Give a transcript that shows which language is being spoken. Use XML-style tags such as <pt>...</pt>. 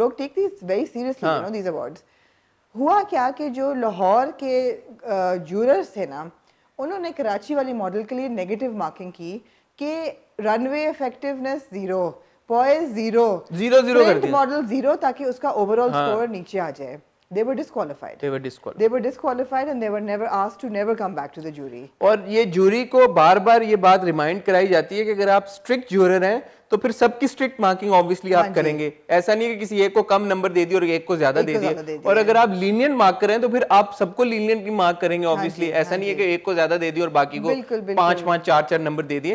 <ur>لوگ</ur> <en>Take these very seriously you know these awards.</en> <ur>ہوا کیا کہ جو لاہور کے جوررز تھے نا, انہوں نے کراچی والی ماڈل کے لیے نیگیٹو مارکنگ کی کہ رن وے افیکٹونیس 0, پوائز 0 کر دیا, ماڈل 0, تاکہ اس کا اوور آل اسکور نیچے آ جائے.</ur> <en>They were disqualified. They were disqualified and they were never asked to never come back to the jury.</en> <ur>اور یہ جوری کو بار بار یہ بات ریمائنڈ کرائی جاتی ہے کہ اگر آپ اسٹرکٹ جورر ہیں تو پھر سب کی اسٹرکٹ مارکنگ آبویسلی آپ کریں گے. ایسا نہیں ہے کہ کسی ایک کو کم نمبر دے دیا اور ایک کو زیادہ دے دیا. اور اگر آپ لینینٹ مارک کریں تو پھر آپ سب کو لینینٹ مارک کریں گے آبویسلی. ایسا نہیں ہے کہ ایک کو زیادہ دے دیا اور باقی کو 5 4 نمبر دے دیے.</ur>